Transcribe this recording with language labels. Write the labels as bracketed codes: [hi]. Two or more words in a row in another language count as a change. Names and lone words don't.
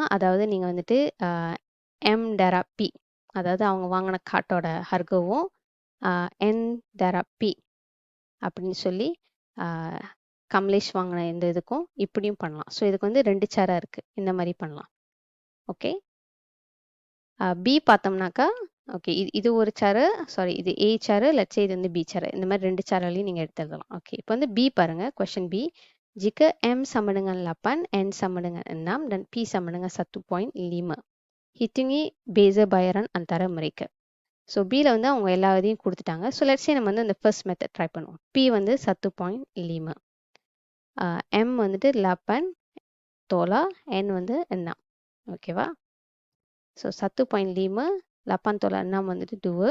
[ta] அதாவது நீங்கள் வந்துட்டு எம் டரா பி, அதாவது அவங்க வாங்கின காட்டோட ஹர்கவும் என் டரா பி அப்படின்னு சொல்லி கமலேஷ் வாங்கின இந்த இதுக்கும் இப்படியும் பண்ணலாம். ஸோ இதுக்கு வந்து 2 சேரா இருக்குது. இந்த மாதிரி பண்ணலாம். ஓகே, பி பார்த்தோம்னாக்கா ஓகே இது ஒரு சேரு, சாரி இது ஏ சேரு, லட்சே இது வந்து பி சேரு. இந்த மாதிரி 2 சேரலையும் நீங்கள் எடுத்து எழுதலாம். ஓகே, இப்போ வந்து பி பாருங்க. கொஸ்டின் பி, [ms] jika M sama dengan 8, N sama dengan 6 dan P sama dengan 1.5, hitungi beza bayaran antara mereka. [ta] ஸோ பியில் வந்து அவங்க எல்லா இதையும் கொடுத்துட்டாங்க. ஸோ லெட்ஸே நம்ம வந்து அந்த [en] first method [ta] ட்ரை பண்ணுவோம். பி வந்து 1.5, எம் வந்துட்டு 8 தோலா, என் வந்து 6. ஓகேவா? ஸோ 1.5, 8 tolak 6 வந்துட்டு 2.